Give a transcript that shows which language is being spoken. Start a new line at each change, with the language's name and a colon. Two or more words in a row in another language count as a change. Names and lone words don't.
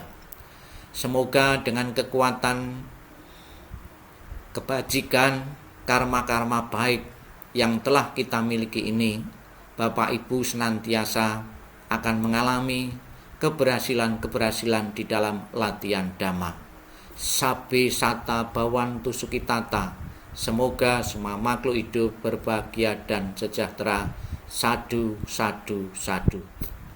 Indonesian: Semoga dengan kekuatan kebajikan, karma-karma baik yang telah kita miliki ini Bapak Ibu senantiasa akan mengalami keberhasilan-keberhasilan di dalam latihan Dhamma.
Pali: Sabe sata bawan tusukitata.
Indonesian: Semoga semua makhluk hidup berbahagia dan sejahtera.
Pali: Sadu, sadu, sadu.